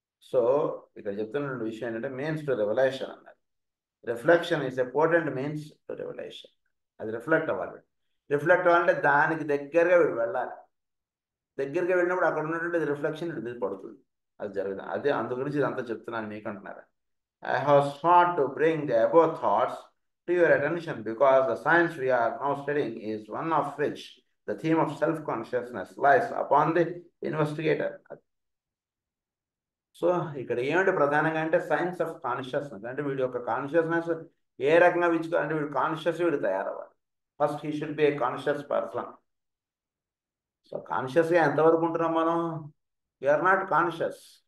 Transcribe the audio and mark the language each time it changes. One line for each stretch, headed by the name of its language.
Telugu: So ఇక్కడ చెప్తున్న విషయం ఏంటంటే మీన్స్ టు రెవల్యూషన్ అన్నారు.
English: Reflection is a potent means to revolution.
Telugu: అది రిఫ్లెక్ట్ అవ్వాలి. రిఫ్లెక్ట్ అవ్వాలంటే దానికి దగ్గరగా వీడు వెళ్ళాలి. దగ్గరగా వెళ్ళినప్పుడు అక్కడ ఉన్నటువంటి రిఫ్లెక్షన్ వీడి మీద పడుతుంది, అది జరుగుతుంది. అదే అందు గురించి ఇదంతా చెప్తున్నాను మీకు అంటున్నారు.
English: I have sought to bring the above thoughts to your attention because the science we are now studying is one of which the theme of self-consciousness lies upon the investigator.
Telugu: So ఇక్కడ ఏమిటి ప్రధానంగా అంటే
English: science of consciousness,
Telugu: అంటే వీడి యొక్క consciousness ఏ రకంగా అంటే వీడు కాన్షియస్ వీడు తయారవ్వాలి.
English: First he should be a conscious person.
Telugu: So కాన్షియస్గా ఎంతవరకు ఉంటున్నాం మనం?
English: We are not conscious.